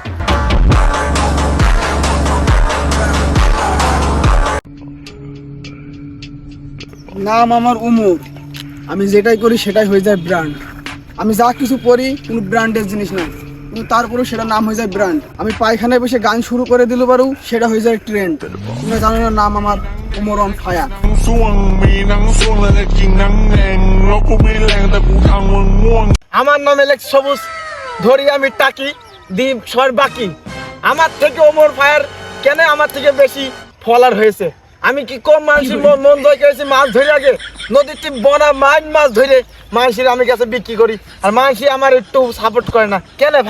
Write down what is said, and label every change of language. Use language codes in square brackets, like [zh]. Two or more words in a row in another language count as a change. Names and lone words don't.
[bn] নাম আমার উমর, আমি যেটাই করি সেটাই হয়ে যায় ব্র্যান্ড। আমি যা কিছু করি কোনো ব্র্যান্ডের জিনিস না, কিন্তু তারপরেও সেটা নাম হয়ে যায় ব্র্যান্ড। আমি পায়খানায় বসে গান শুরু করে দিল পারু, সেটা হয়ে যায় ট্রেন্ড। তুমি জানো না নাম আমার উমর [en] on fire. [th] ส่วงมีหนังส่วงและจะกินหนังแดงแล้วกูไม่แรงแต่กูทำมึงง่วง [bn] আমার নাম এলেক সবুজ, ধরি আমি টাকি, দিই সর বাকি। আমার থেকে ওমর ফায়ার কেন আমার থেকে বেশি ফলার হয়েছে? আমি কি কম মানুষের মন ধরে গেছি? মাছ ধরে আগে নদীতে বনা মাছ ধরে মানুষের আমি কাছে বিক্রি করি, আর মানুষ আমার একটু সাপোর্ট করে না কেন ভাই?